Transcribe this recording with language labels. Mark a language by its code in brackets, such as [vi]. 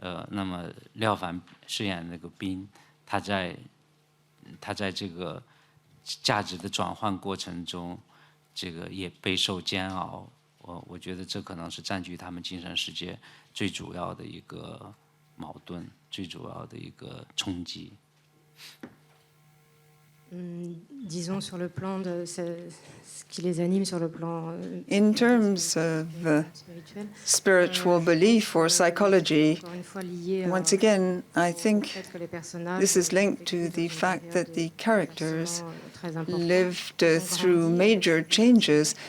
[zh] 那么廖凡饰演那个兵，他在这个价值的转换过程中，这个也备受煎熬。我觉得这可能是占据他们精神世界最主要的一个矛盾，最主要的一个冲击。 [fr] Disons sur le plan de ce qui les anime sur le plan [en] In terms of spiritual belief or psychology, once again, I think this is linked to the fact that the characters lived through major changes.